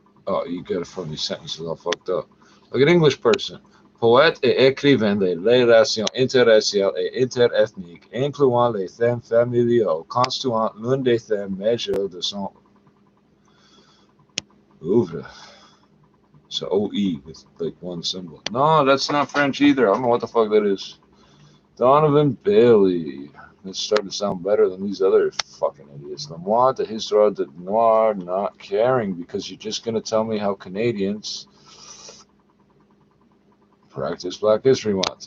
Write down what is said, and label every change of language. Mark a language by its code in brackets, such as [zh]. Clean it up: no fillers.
[en] Oh, you got a funny sentences all fucked up. Like an English person. [fr] Poète et écrivain des relations interraciales et interethniques, incluant les thèmes familiaux, constituant l'un des thèmes majeurs de son oeuvre. [en] It's an OE with like one symbol. No, that's not French either. I don't know what the fuck that is. Donovan Bailey. This starting to sound better than these other fucking idiots. Lemoine de Histoire de Noir, not caring because you're just gonna tell me how Canadians practice Black History Month.